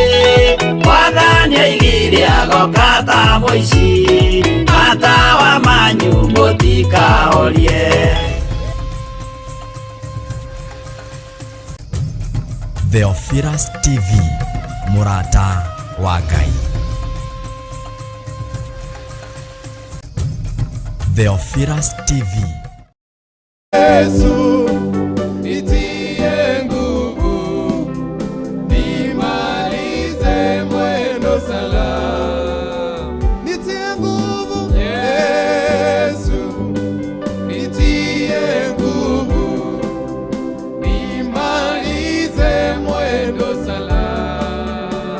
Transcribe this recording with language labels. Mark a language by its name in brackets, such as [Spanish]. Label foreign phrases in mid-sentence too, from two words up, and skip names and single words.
[Kikuyu] Mwathani oigire agoka ta mũici matawa manyu mũtikahorie. Theophilus TV, Murata wa Ngai. Theophilus TV. [Swahili] Yesu nitie nguvu nimalize mwendo salama. Nitie nguvu Yesu, nitie nguvu nimalize mwendo salama.